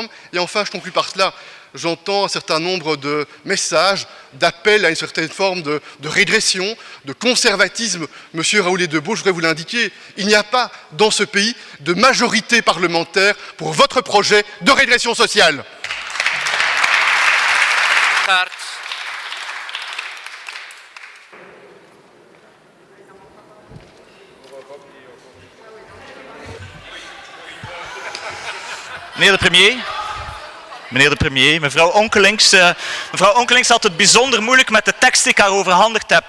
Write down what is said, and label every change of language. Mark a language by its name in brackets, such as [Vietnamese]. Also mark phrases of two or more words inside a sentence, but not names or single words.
[French] Et enfin, je conclus par cela, j'entends un certain nombre de messages, d'appels à une certaine forme de régression, de conservatisme. Monsieur Raoult-Debout, je voudrais vous l'indiquer, il n'y a pas dans ce pays de majorité parlementaire pour votre projet de régression sociale. [Dutch] Meneer de premier, mevrouw Onkelings had het bijzonder moeilijk met de tekst die ik haar overhandigd heb.